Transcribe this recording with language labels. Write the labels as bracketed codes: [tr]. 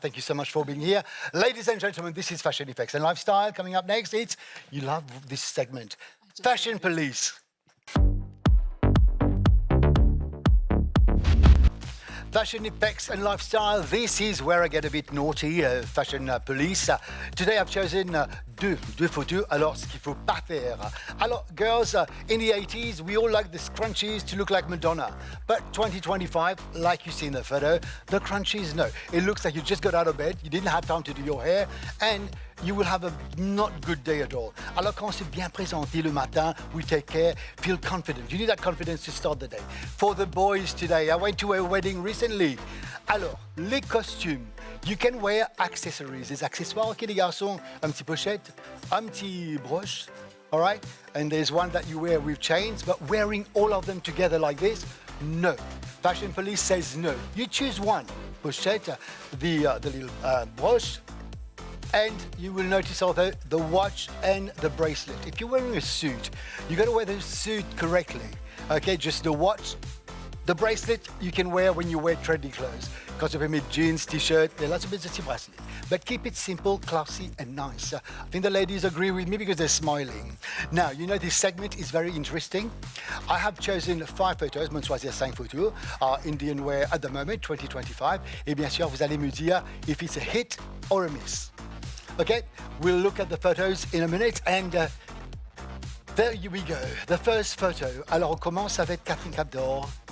[en] Thank you so much for being here. Ladies and gentlemen, this is Fashion Effects and Lifestyle. Coming up next, you love this segment. Fashion Police. Fashion Effects and Lifestyle, this is where I get a bit naughty, Fashion Police. Today I've chosen [fr] deux photos, alors ce qu'il faut pas faire. Alors, [en] girls, in the 80s, we all liked the scrunchies to look like Madonna. But 2025, like you see in the photo, the crunchies, no. It looks like you just got out of bed, you didn't have time to do your hair, and you will have a not good day at all. [fr] Alors quand c'est bien présenté le matin, [en] we take care, feel confident. You need that confidence to start the day. For the boys today, I went to a wedding recently. [fr] Alors, les costumes. [en] You can wear accessories. [fr] Les accessoires, ok les garçons? Un petit pochette, un petit broche, [en] all right? And there's one that you wear with chains, but wearing all of them together like this, no. Fashion Police says no. You choose one. Pochette, the little broche, and you will notice also the watch and the bracelet. If you're wearing a suit, you got to wear the suit correctly. Okay, just the watch, the bracelet you can wear when you wear trendy clothes. Because of a jeans, t-shirt, there are lots of bits of bracelet. But keep it simple, classy, and nice. I think the ladies agree with me because they're smiling. Now, you know this segment is very interesting. I have chosen 5 photos, [fr] mon choisir 5 photos, [en] Indian wear at the moment, 2025. [fr] Et bien sûr, vous allez me dire [en] if it's a hit or a miss. Okay, we'll look at the photos in a minute and there we go. The first photo. [fr] Alors on commence avec Catherine Capdor.